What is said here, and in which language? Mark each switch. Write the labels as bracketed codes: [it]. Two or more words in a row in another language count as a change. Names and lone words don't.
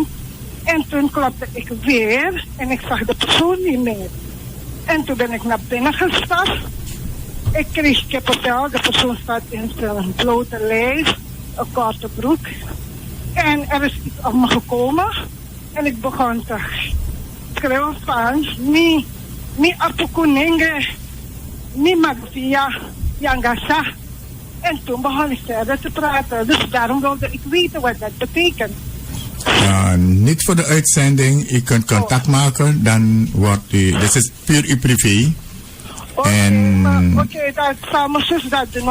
[nl] En toen klopte ik weer en ik zag de persoon niet meer. En toen ben ik naar binnen gestapt. Ik kreeg kippenvel. De persoon staat in zijn blote lijf, een korte broek. En er is iets op me gekomen. En ik begon te schreeuwen van, [srn] mi apukunenge, mi magvia, yangasa. [nl] En toen begon ik verder te praten. Dus daarom wilde ik weten wat dat betekent. Niet voor de uitzending. U kunt contact maken. Dan wordt u... Dit is puur uw privé. Oké, dat zal mijn zus dat doen.